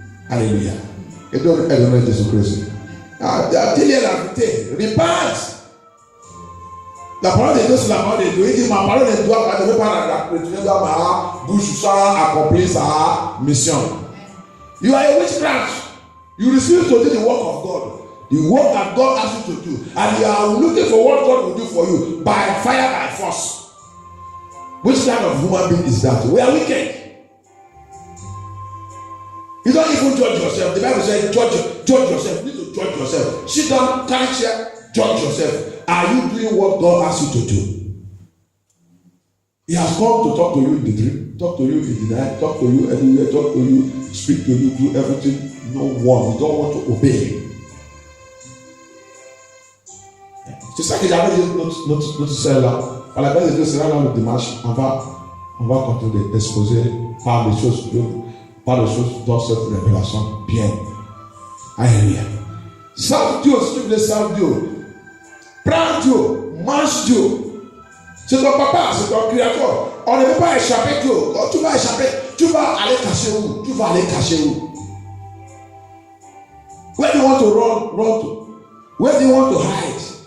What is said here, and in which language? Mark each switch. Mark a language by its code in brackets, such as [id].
[fr] Alléluia. Et donc, elle donne Jésus-Christ. Dis-lui la vérité. Repente. La parole de Dieu, c'est la parole de Dieu. Il dit, ma parole ne doit pas retourner dans ma bouche sans accomplir sa mission. [en] You are a witchcraft. You refuse to do the work of God. The work that God asks you to do. And you are looking for what God will do for you by fire, by force. Which kind of human being is that? We are wicked. You don't even judge yourself. The Bible says, judge yourself. You need to judge yourself. Sit down, carry chair, judge yourself. Are you doing what God asks you to do? He has come to talk to you in the dream, talk to you in the night, talk to you everywhere, talk to you, speak to you, do everything. No one. You don't want to obey. [fr] C'est ça que j'avais dit notre soeur là. À la base de Dieu, c'est là le dimanche. On va continuer d'exposer par les choses dans cette révélation bien. Alléluia. Serve Dieu si tu veux servir Dieu. Prends Dieu, mange Dieu. C'est ton papa, c'est ton créateur. On ne peut pas échapper Dieu. Quand tu vas échapper, tu vas aller cacher où? [en] Where do you want to run to? Where do you want to hide?